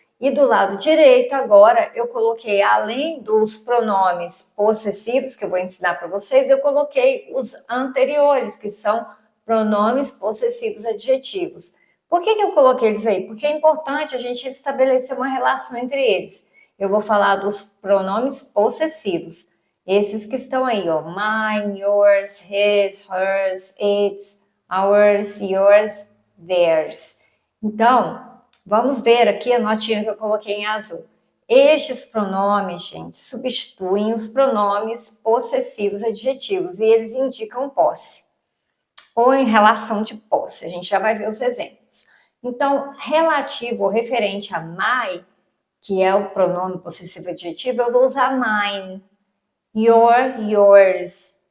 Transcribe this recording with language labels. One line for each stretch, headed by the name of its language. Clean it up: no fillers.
Portuguese: E do lado direito, agora, eu coloquei, além dos pronomes possessivos, que eu vou ensinar para vocês, eu coloquei os anteriores, que são pronomes possessivos adjetivos. Por que eu coloquei eles aí? Porque é importante a gente estabelecer uma relação entre eles. Eu vou falar dos pronomes possessivos. Esses que estão aí, ó.
English: Mine, yours, his, hers, its, ours, yours, theirs.
Portuguese: Então, vamos ver aqui a notinha que eu coloquei em azul. Estes pronomes, gente, substituem os pronomes possessivos adjetivos e eles indicam posse ou em relação de posse. A gente já vai ver os exemplos. Então, relativo ou referente a my, que é o pronome possessivo adjetivo, eu vou usar mine, your, yours.